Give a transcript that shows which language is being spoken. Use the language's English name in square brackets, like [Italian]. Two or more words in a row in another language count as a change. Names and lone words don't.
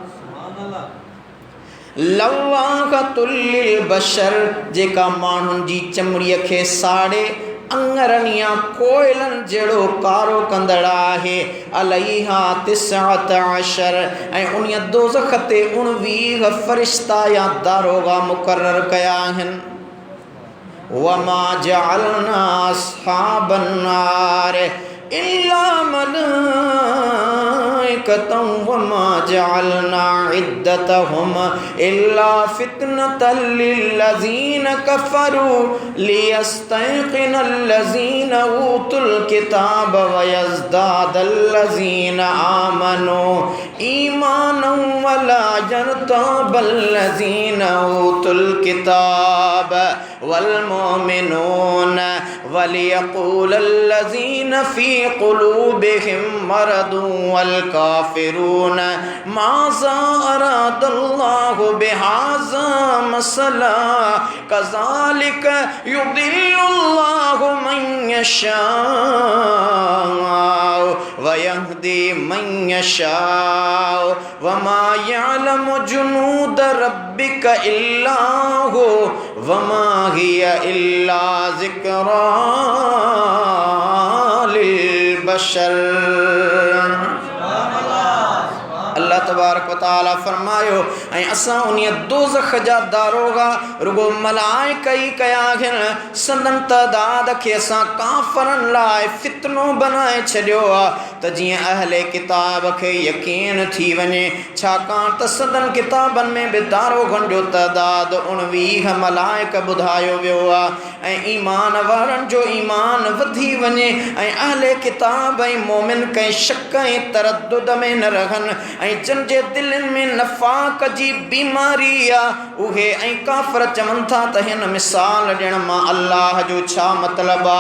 [Arabic] لواحة للبشر [Sindhi] जेका माण्हुनि जी चमड़ीअ खे साड़े अंगरनि या कोयलनि जहिड़ो कारो कंदड़ आहे। [Arabic] عليها تسعة عشر [Sindhi] ऐं उन दोज़ख ते 19 फ़रिश्ता या दारोगा मुक़रर कया आहिनि। [Arabic] وما جعلنا أصحاب النار إلا ملائكة وما جعلنا عدتهم إلا فتنة للذين كفروا ليستيقن الذين أوتوا الكتاب ويزداد الذين آمنوا إيمانا ولا يرتاب الذين أوتوا الكتاب والمؤمنون وليقول الذين في قلوبهم مرض والكافرون ماذا أراد الله بهذا مثلا كذلك يضل الله من يشاء ويهدي من يشاء وما يعلم جنود ربك إلا هو وما هي إلا ذكرى للبشر. الله تبارك وتعالى [Sindhi] फरमायो ऐं असां उन्हीअ दोज़ख जा दारोगा रुगो मलाइका ई कया आहिनि। संदन तइदाद खे असां काफ़रनि लाइ फितनो बनाए छॾियो आहे त जीअं अहले किताब खे यकीन थी वञे, छाकाणि त संदन किताबनि में बि दारोगनि जो तइदाद 19 मलाइक ॿुधायो वियो आहे ऐं ईमान वारनि जो ईमान वधी वञे ऐं अहले किताब ऐं मोमिन कंहिं शक ऐं तरद्दुद में न रहनि ऐं जन जे दिलनि में नफ़ाक़ जी बीमारी आहे उहे ऐं काफ़र चवनि था त हिन मिसाल ॾियण मां अल्लाह जो छा मतिलबु आहे।